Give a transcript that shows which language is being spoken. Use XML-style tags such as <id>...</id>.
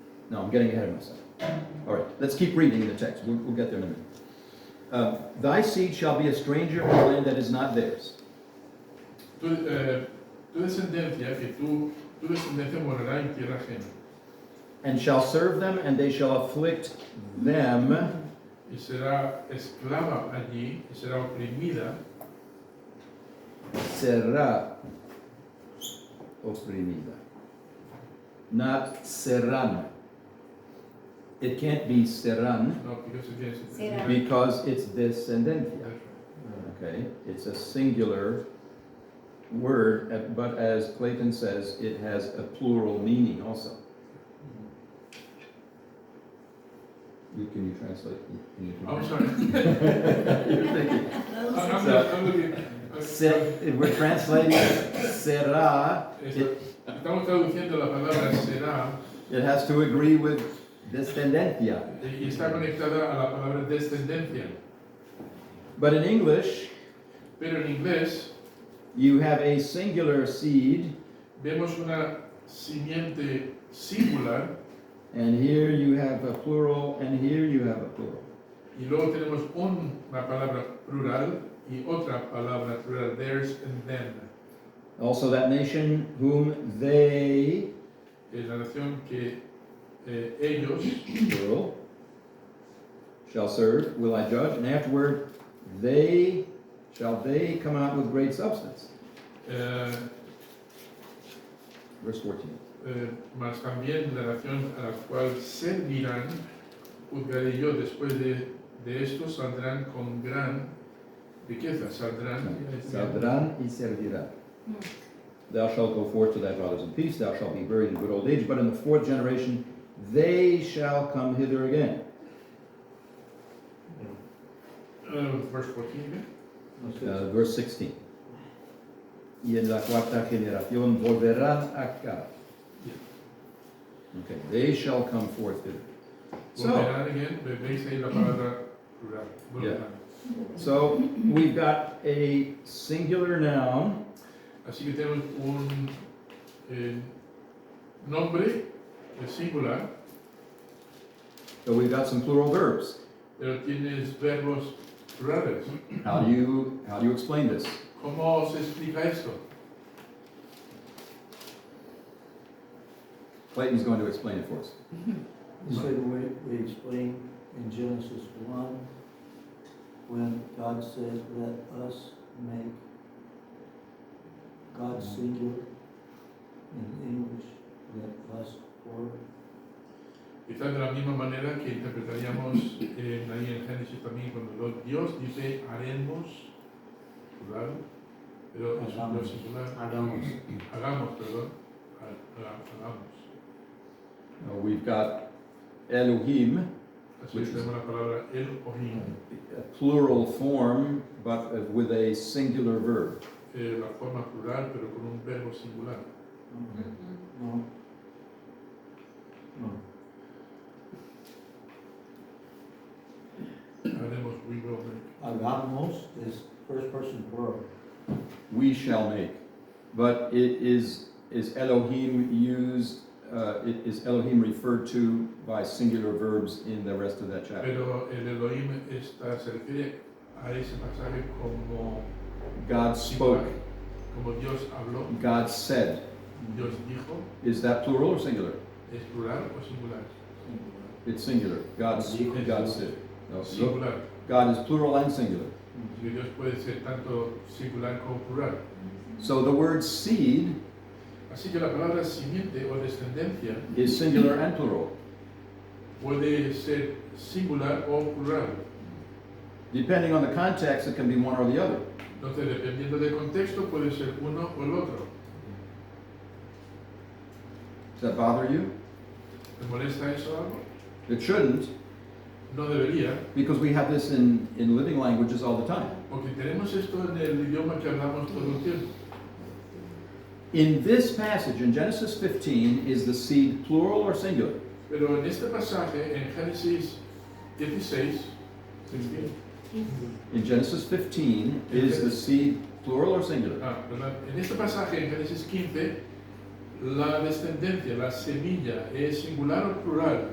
<en>No, I'm getting ahead of myself. All right, let's keep reading the text. We'll get there in a minute. Thy seed shall be a stranger in a land that is not theirs.</en> <es>Tu descendencia, tu descendencia morará en tierra ajena.</es> <en>And shall serve them, and they shall afflict them.</en> <es>Y será esclava allí, y será oprimida. Será oprimida.</es> <en>Not serán. It can't be serán No, because it is.</en> <es>Será.</es> <en>because it's descendencia. That's right. Okay, it's a singular word, but as Clayton says, it has a plural meaning also. Can you translate? I'm sorry. You're thinking. I'm looking. We're translating será.</en> <es>Estamos traduciendo la palabra será</es> <en>It has to agree with descendencia.</en> <es>y está conectada a la palabra descendencia.</es> <en>But in English,</en> <es>Pero en inglés</es> <en>you have a singular seed,</en> <es>vemos una simiente singular</es> <en>and here you have a plural, and here you have a plural.</en> <es>y luego tenemos una palabra plural y otra palabra plural,</es> <en>theirs and them. Also, that nation whom they,</en> <es>Es la nación que ellos,</es> <en>plural, shall serve, will I judge, and afterward, they come out with great substance. Verse 14.</en> <es>Mas también la nación a la cual servirán, juzgaré yo después de esto, saldrán con gran riqueza, saldrán. Saldrán y servirán.</es> <en>Thou shalt go forth to thy fathers in peace, thou shalt be buried in good old age, but in the fourth generation they shall come hither again. Verse 14.</en> <es>No sé.</es> <en>Verse 16.</en> <es>Y en la cuarta generación volverán acá.</es> <en>Okay, they shall come forth hither. So,</en> <es>Volverán again, veis ahí la palabra plural. Volverán.</es> <en>so we've got a singular noun,</en> <es>Así que tenemos un nombre singular,</es> <en>so we've got some plural verbs.</en> <es>pero tienes verbos plurales.</es> <en>How do you explain this?</en> <es>¿Cómo se explica esto?</es> <en>Clayton's going to explain it for us. You said we explained in Genesis 1, when God says, let us make, God singular, in English, let us plural.</en> <es>Quizás de la misma manera que interpretaríamos ahí en Génesis también cuando Dios dice haremos, plural, pero es un Dios singular. Hagamos, perdón. Hagamos.</es> <en>We've got Elohim,</en> <es>Así que tenemos la palabra Elohim,</es> <en>a plural form, but with a singular verb.</en> <es>la forma plural pero con un verbo singular. No. No.</es> <en>Haremos, we will make. Hagamos is first person plural. We shall make. But is Elohim used, is Elohim referred to by singular verbs in the rest of that chapter?</en> <es>Pero el Elohim se refiere a ese pasaje como</es> <en>God spoke,</en> <es>como Dios habló,</es> <en>God said.</en> <es>Dios dijo.</es> <en>Is that plural or singular?</en> <es>¿Es plural o singular?</es> <en>It's singular. God said. No,</en> <es>Singular.</es> <en>God is plural and singular.</en> <es>Así que Dios puede ser tanto singular como plural.</es> <en>So the word seed</en> <es>Así que la palabra simiente o descendencia</es> <en>is singular and plural.</en> <es>puede ser singular o plural.</es> <en>Depending on the context, it can be one or the other.</en> <es>Entonces, dependiendo del contexto, puede ser uno o el otro.</es> <en>Does that bother you?</en> <es>¿Te molesta eso algo?</es> <en>It shouldn't,</en> <es>No debería,</es> <en>because we have this in living languages all the time.</en> <es>porque tenemos esto en el idioma que hablamos todo el tiempo.</es> <en>In this passage, in Genesis 15, is the seed plural or singular?</en> <es>Pero en este pasaje, en Génesis 16,</es> <en>In Genesis 15, is the seed plural or singular?</en> <es>¿verdad? En este pasaje, en Génesis 15, la descendencia, la semilla, ¿es singular o plural?</es>